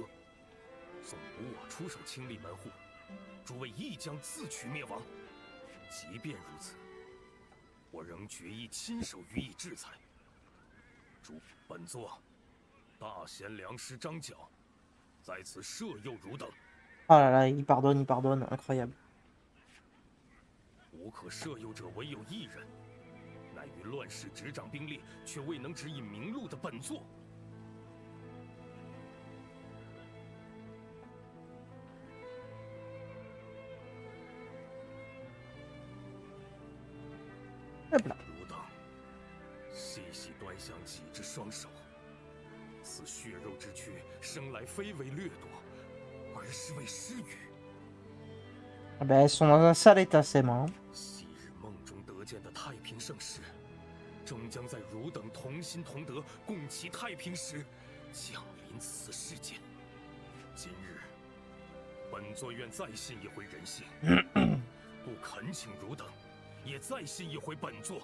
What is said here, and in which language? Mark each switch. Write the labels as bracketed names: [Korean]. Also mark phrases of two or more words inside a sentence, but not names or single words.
[Chinese] 纵无我出手清理门户，诸位亦将自取灭亡。即便如此，我仍决意亲手予以制裁。本座大贤良师张角，在此赦宥汝等。 [French] Oh là là, il pardonne, incroyable. [Chinese] 无可赦宥者唯有一人，乃于乱世执掌兵力，却未能指引明路的本座。汝等细细端详己之双手，此血肉之躯，生来非为掠夺，而是为施予。 [French] Ah bah, elles sont dans un sale état, ces mains. [Chinese] 昔日梦中得见的太平盛世，终将在汝等同心同德、共祈太平时，降临此世间。今日，本座愿再信一回人性，故恳请汝等也再信一回本座。